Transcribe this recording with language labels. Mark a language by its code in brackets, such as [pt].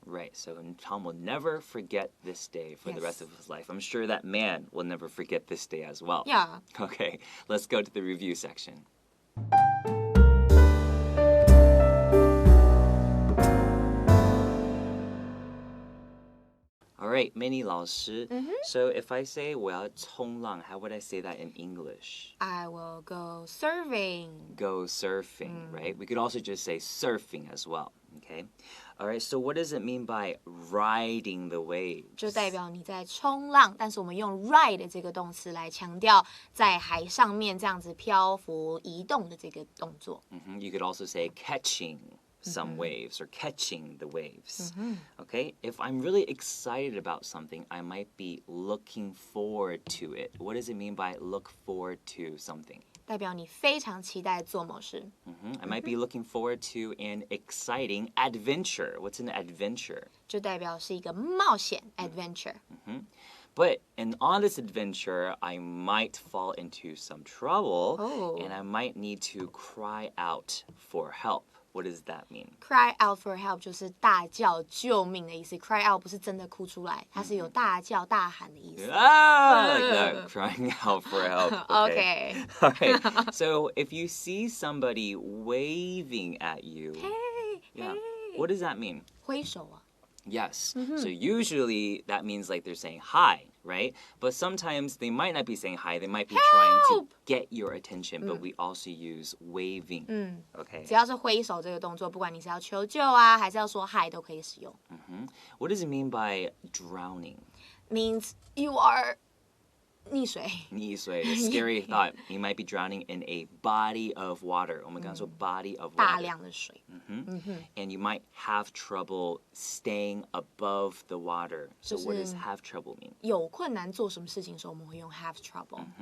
[en] Right, so Tom will never forget this day for the rest of his life. I'm sure that man will never forget this day as well. Yeah. Okay, let's go to the review section. All right, Minnie 老师. So if I say [zh] 我要冲浪, [en] how would I say that in English? I will go surfing. Go surfing, right? We could also just say surfing as well, okay? All right, so what does it mean by riding the waves? [zh] 就代表你在冲浪，但是我们用 ride 这个动词来强调在海上面这样子漂浮移动的这个动作。 [en] You could also say catching some waves or catching the waves. Okay, if I'm really excited about something, I might be looking forward to it. What does it mean by look forward to something? 代表你非常期待做某事。 I might be looking forward to an exciting adventure. What's an adventure? 就代表是一个冒险 adventure. But on this adventure, I might fall into some trouble, and I might need to cry out for help. What does that mean? Cry out for help [zh] 就是大叫救命的意思。Cry out 不是真的哭出来，它是有大叫大喊的意思。 [en] Like that, crying out for help. Okay. All right. So if you see somebody waving at you, Hey. what does that mean? [zh] 挥手啊。 [en] Yes. So usually that means like they're saying hi, right? But sometimes they might not be saying hi. They might be trying to get your attention, but we also use waving. Okay. [zh] 只要是挥手这个动作，不管你是要求救啊，还是要说hi，都可以使用。 [en] What does it mean by drowning? Means you are 溺水。溺水, a scary thought. You might be drowning in a body of water. [zh] 我们刚刚说 body of water. 大量的水。 [en] And you might have trouble staying above the water. So what does have trouble mean? [zh] 有困难做什么事情的时候，我们会用 have trouble。